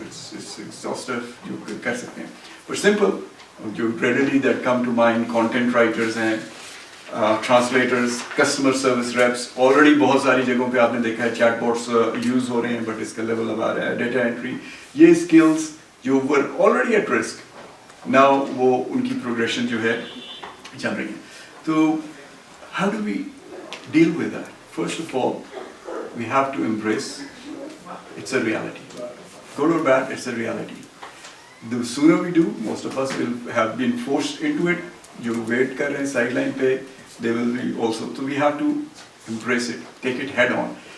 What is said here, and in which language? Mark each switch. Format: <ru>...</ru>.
<en>It's exhaustive. जो कर सकते हैं. But simple, जो readily that come to mind, content writers हैं,</en> <hi>translators, customer service wraps, already बहुत सारी जगहों पे आपने देखा है चैटबॉट्स यूज़ हो रहे हैं, बट इसका लेवल अब आ रहा है, डेटा एंट्री, ये स्किल्स जो were already at risk, now वो उनकी प्रोग्रेशन जो है चल रही है.</hi> <en>तो how do we deal with that? First of all we have to embrace it's a reality. Good or bad, it's a reality. The sooner we do, most of us will have been forced into it. जो wait कर रहे हैं sideline पे, they will be also. So we have to embrace it, take it head on.</en>